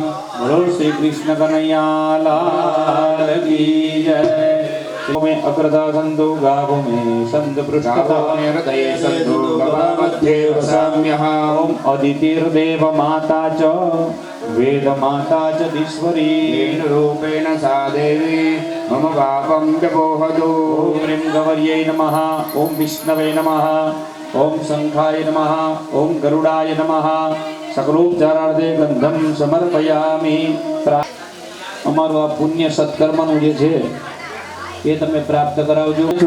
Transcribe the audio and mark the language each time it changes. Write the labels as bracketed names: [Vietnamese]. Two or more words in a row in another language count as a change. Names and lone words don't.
[Gujarati] બોલો શ્રી કૃષ્ણ કનૈયા લાલ કી જય. [Sanskrit] મે અગ્રતા સંતો ગાવો મે સંત પૃષ્ઠતા હૃદયે સંતો ગવા મધ્યે વસામ્યઃ. ઓમ અદિતિર્દેવ માતા ચ વેદ માતા ચ દીશ્વરી. येन रूपेण सा देवी मम पापं व्यपोहतु. ઓમ રીમ ગૌર્यै નમઃ. ઓમ વિષ્ણવે નમઃ. ઓમ શંખાય નમઃ. ઓમ ગરુડાય નમઃ. સકલોપચારાર્થે ગંધમ સમર્પયામિ. [Gujarati] અમારું આ પુણ્ય સત્કર્મનું જે છે એ તમે પ્રાપ્ત કરાવજો.